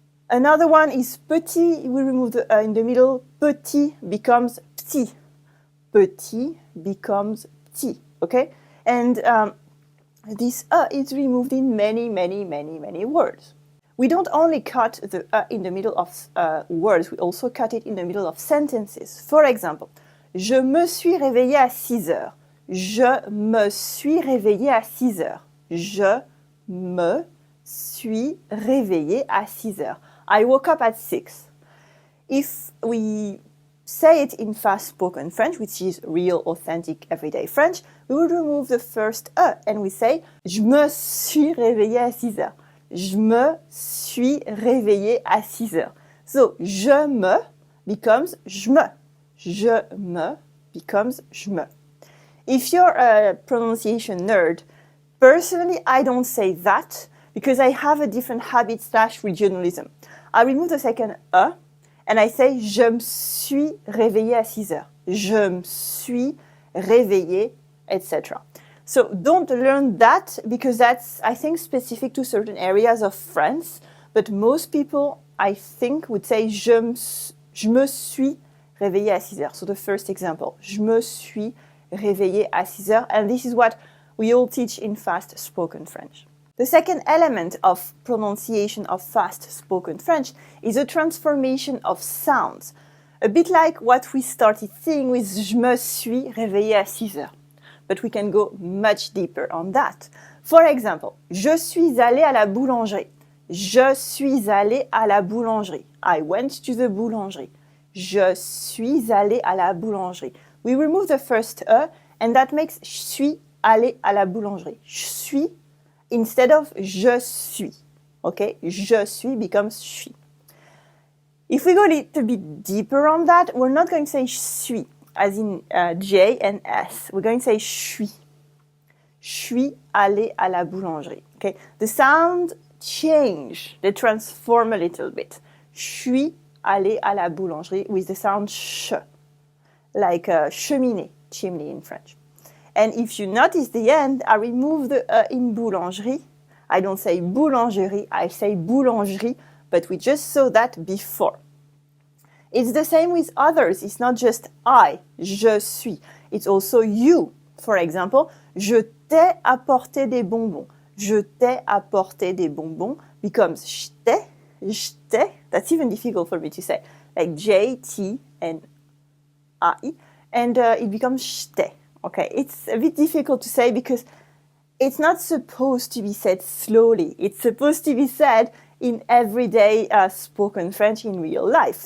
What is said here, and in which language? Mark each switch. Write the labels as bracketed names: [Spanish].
[English] Another one is petit. We remove the in the middle. Petit becomes petit. Petit becomes petit. Okay? And this is removed in many, many, many, many words. We don't only cut the in the middle of words, we also cut it in the middle of sentences. For example, [French] je me suis réveillée à 6 heures. Je me suis réveillée à 6 heures. Je me suis réveillée à 6 heures. [English] I woke up at 6. If we say it in fast-spoken French, which is real, authentic, everyday French, we would remove the first and we say [French] je me suis réveillée à 6 heures. Je me suis réveillée à 6 heures. [English] So, je me becomes je me. Je me becomes je me. If you're a pronunciation nerd, personally, I don't say that because I have a different habit / regionalism. I remove the second and I say [French] je me suis réveillée à 6 heures. Je me suis réveillée, etc. [English] So don't learn that because that's, I think, specific to certain areas of France. But most people, I think, would say [French] je me suis réveillée à 6 heures. [English] So the first example, je me suis réveillée à 6 heures. And this is what we all teach in fast-spoken French. The second element of pronunciation of fast-spoken French is a transformation of sounds. A bit like what we started seeing with [French] je me suis réveillée à 6 heures. [English] But we can go much deeper on that. For example, [French] je suis allée à la boulangerie. Je suis allée à la boulangerie. [English] I went to the boulangerie. [French] Je suis allée à la boulangerie. [English] We remove the first and that makes [French] je suis allée à la boulangerie. [English] Je suis instead of je suis. Okay? Je suis becomes je suis. If we go a little bit deeper on that, we're not going to say je suis as in J and S. We're going to say je suis. [French] Je suis allée à la boulangerie. [English] Okay? The sound change. They transform a little bit. [French] Je suis allée à la boulangerie [English] with the sound sh, like cheminée, chimney in French. And if you notice the end, I remove the in boulangerie. I don't say boulangerie, I say boulangerie, but we just saw that before. It's the same with others. It's not just I, je suis. It's also you. For example, [French] je t'ai apporté des bonbons. Je t'ai apporté des bonbons becomes je t'ai. [English] That's even difficult for me to say. Like J, T, and I. And it becomes je t'ai. Okay, it's a bit difficult to say because it's not supposed to be said slowly. It's supposed to be said in everyday spoken French in real life.